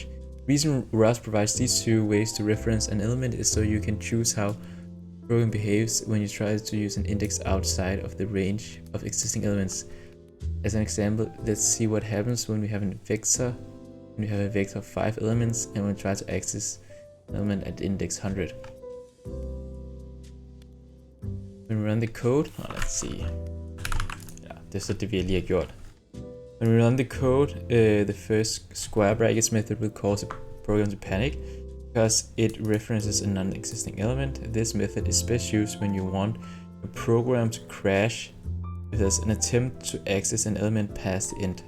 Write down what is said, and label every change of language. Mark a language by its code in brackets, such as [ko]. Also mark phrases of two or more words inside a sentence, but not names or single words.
[en] The reason Rust provides these two ways to reference an element is so you can choose how program behaves when you try to use an index outside of the range of existing elements. As an example, let's see what happens when we have a vector. When we have a vector of 5 elements and we try to access an element at index 100. When we run the code, let's see. [da] Ja, det er så det vi lige har gjort. [en] When we run the code, the first square brackets method will cause the program to panic because it references a non-existing element. This method is best used when you want a program to crash if there's an attempt to access an element past the int.